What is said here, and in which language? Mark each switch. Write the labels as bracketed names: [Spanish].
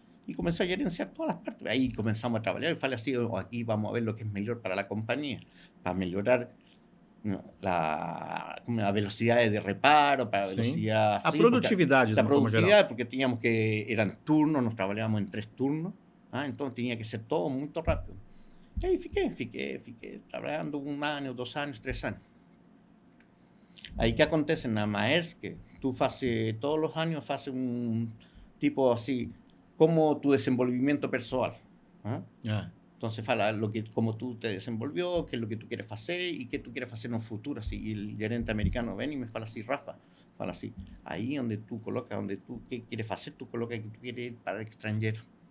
[Spanish] y comencé a gerenciar todas las partes. Ahí comenzamos a trabajar y fue así, aquí vamos a ver lo que es mejor para la compañía, para mejorar, ¿no?, la velocidad de reparo, para la [Portuguese] Sim. [Spanish] velocidad A así, porque [Portuguese] produtividade, de [Spanish] la [Portuguese] uma forma geral. [Spanish] productividad, porque teníamos que, eran turnos, nos trabajábamos en 3 turnos, entonces tenía que ser todo muy rápido. [Portuguese] E aí fiquei trabalhando 1 ano, 2 anos, 3 anos. Aí que acontece na Maersk, [Spanish] que tú haces todos los años, haces un tipo así, como tu desenvolvimiento personal. Ah, Entonces [Portuguese] fala [Spanish] cómo tú te desenvolvió, qué es lo que tú quieres hacer y qué tú quieres hacer en un futuro. Así. Y el gerente americano ven y me [Portuguese] fala [Spanish] así, Rafa, fala así, ahí donde tú colocas, donde tú qué quieres hacer, tú colocas que tú quieres ir para el extranjero.